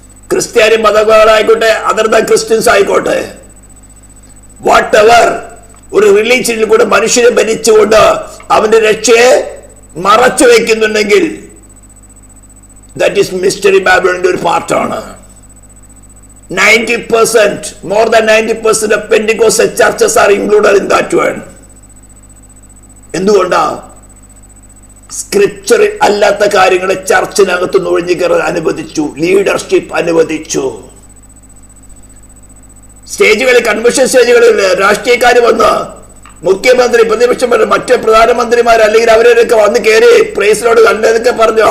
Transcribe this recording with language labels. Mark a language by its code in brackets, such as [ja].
[ml] ക്രിസ്ത്യാനി മതങ്ങളായിക്കോട്ടെ, [en] other than Christians [ml] ആയിക്കോട്ടെ, [en] whatever, [ml] ഒരു റിലീജിയനിൽ കൂടെ മനുഷ്യനെ ഭരിച്ചുകൊണ്ട് അവന്റെ രക്ഷയെ മറച്ചു വയ്ക്കുന്നുണ്ടെങ്കിൽ [en] that is mystery Babylon's [ml] ഒരു പാർട്ടാണ്. [en] 90%, more than 90% of Pentecostal churches are included in that one. [ml] എന്തുകൊണ്ടാ? സ്ക്രിപ്ചർ അല്ലാത്ത കാര്യങ്ങളെ ചർച്ചിനകത്ത് നുഴഞ്ഞു കയറാൻ അനുവദിച്ചു, ലീഡർഷിപ്പ് അനുവദിച്ചു. സ്റ്റേജുകളിൽ, കൺവെൻഷൻ സ്റ്റേജുകളിൽ രാഷ്ട്രീയക്കാർ വന്ന് മുഖ്യമന്ത്രി, പ്രതിപക്ഷം, മറ്റ് പ്രധാനമന്ത്രിമാർ അല്ലെങ്കിൽ അവരൊക്കെ വന്ന് കയറി പ്രൈസിനോട് കണ്ടതൊക്കെ പറഞ്ഞു.